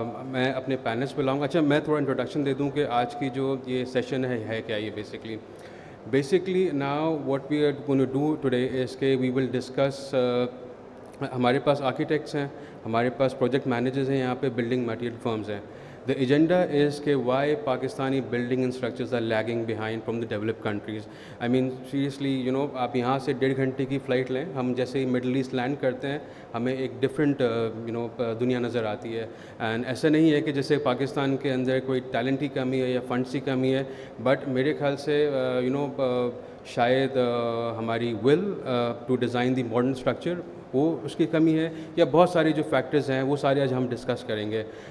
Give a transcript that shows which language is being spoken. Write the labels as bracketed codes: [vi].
[ur] میں اپنے پینلس پہ لاؤں گا. اچھا میں تھوڑا انٹروڈکشن دے دوں کہ آج کی جو یہ سیشن ہے کیا. [en] یہ basically now what we are going to do today is کہ we will discuss. [ur] ہمارے پاس آرکیٹیکٹس ہیں، ہمارے پاس پروجیکٹ مینیجرز ہیں، یہاں پہ بلڈنگ مٹیریل فرمز ہیں. [en] The agenda is कि why Pakistani building and structures are lagging behind from the developed countries. I mean seriously, [ur] آپ یہاں سے 1.5 گھنٹے کی فلائٹ لیں, ہم جیسے ہی مڈل ایسٹ لینڈ کرتے ہیں ہمیں ایک ڈفرینٹ دنیا نظر آتی ہے. اینڈ ایسا نہیں ہے کہ جیسے پاکستان کے اندر کوئی ٹیلنٹ کی کمی ہے یا فنڈس کی کمی ہے, بٹ میرے خیال سے شاید ہماری [en] will to design the modern structure [ur] وہ اس کی کمی ہے, یا بہت سارے جو فیکٹرز ہیں وہ سارے آج ہم ڈسکس کریں گے.